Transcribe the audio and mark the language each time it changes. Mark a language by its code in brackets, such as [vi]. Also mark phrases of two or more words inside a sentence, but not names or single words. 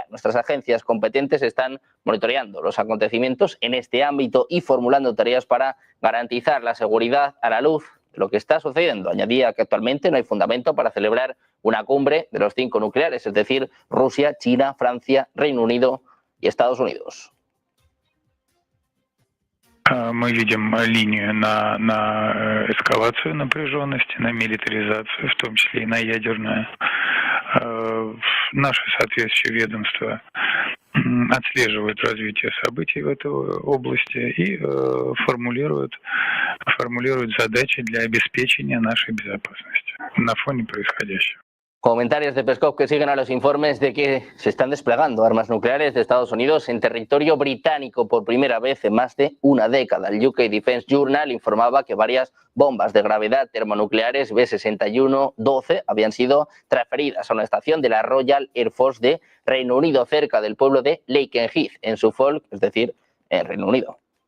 [es] Nuestras agencias competentes están monitoreando los acontecimientos en este ámbito y formulando tareas para garantizar la seguridad a la luz de lo que está sucediendo. Añadía que actualmente no hay fundamento para celebrar una cumbre de los 5 nucleares, es decir, Rusia, China, Francia, Reino Unido y Estados Unidos. [ru] Мы видим линию на эскалацию напряженности, на милитаризацию, в том числе и на ядерную. Наши соответствующие ведомства отслеживают развитие событий в этой области и формулируют задачи для обеспечения нашей безопасности на фоне происходящего. [es] Comentarios de Peskov que siguen a los informes de que se están desplegando armas nucleares de Estados Unidos en territorio británico por primera vez en más de una década. El UK Defense Journal informaba que varias bombas de gravedad termonucleares B-61-12 habían sido transferidas a una estación de la Royal Air Force de Reino Unido cerca del pueblo de Lakenheath, en Suffolk, es decir, en Reino Unido.